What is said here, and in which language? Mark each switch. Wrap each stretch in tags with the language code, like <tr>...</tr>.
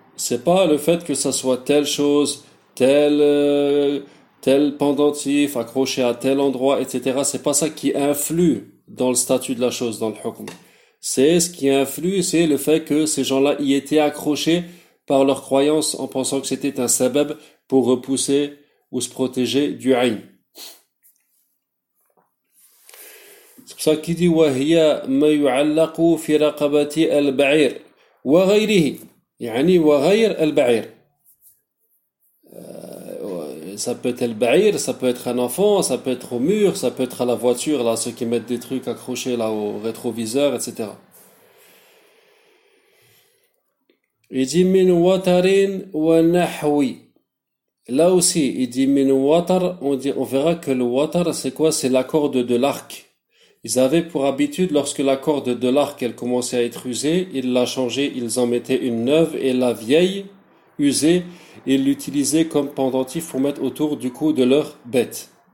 <fr>C'est pas le fait que ça soit telle chose, tel pendentif accroché à tel endroit, etc. C'est pas ça qui influe dans le statut de la chose, dans le hukm. C'est ce qui influe, c'est le fait que ces gens-là y étaient accrochés par leur croyance en pensant que c'était un sebeb pour repousser ou se protéger du ayn. C'est pour ça qu'il dit</fr> <ar>وَهِيَ مَا يُعَلَّقُ فِي رَقَبَةِ الْبَعِيرِ وَغَيْرِهِ يعني وَغَيْرِ الْبَعِيرِ.</ar> <fr>Ça peut être الْبَعِيرِ, ça peut être un enfant, ça peut être au mur, ça peut être à la voiture, là, ceux qui mettent des trucs accrochés là au rétroviseur, etc. Il dit</fr> <ar>مِنْ وَتَرٍ وَنَحْوِ.</ar> <fr>Là aussi, il dit</fr> <ar>مِنْ وَتَر,</ar> <fr>on verra que le water, c'est quoi? C'est la corde de l'arc. Ils avaient pour habitude, lorsque la corde de l'arc, elle commençait à être usée, ils la changeaient, ils en mettaient une neuve, et la vieille, usée, ils l'utilisaient comme pendentif pour mettre autour du cou de leur bête.</fr>